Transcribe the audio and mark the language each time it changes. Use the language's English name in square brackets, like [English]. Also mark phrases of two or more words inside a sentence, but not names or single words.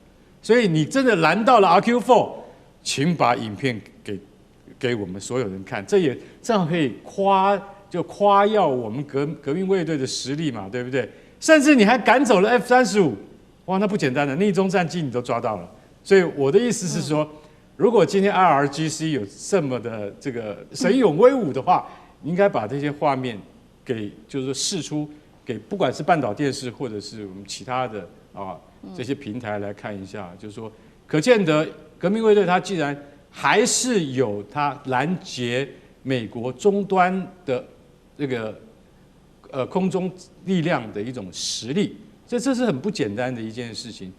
[Chinese] 所以你真的攔到了 RQ-4，請把影片給我們所有人看，這樣可以誇耀我們革命衛隊的實力嘛，對不對？甚至你還趕走了 F-35，哇，那不簡單的，匿蹤戰機你都抓到了。所以我的意思是說，如果今天 IRGC 有這麼的這個神勇威武的話，應該把這些畫面就是說釋出給不管是半島電視或者是我們其他的這些平台來看一下，就是說，可見得革命衛隊它既然還是有它攔截美國終端的這個空中力量的一種實力，這是很不簡單的一件事情。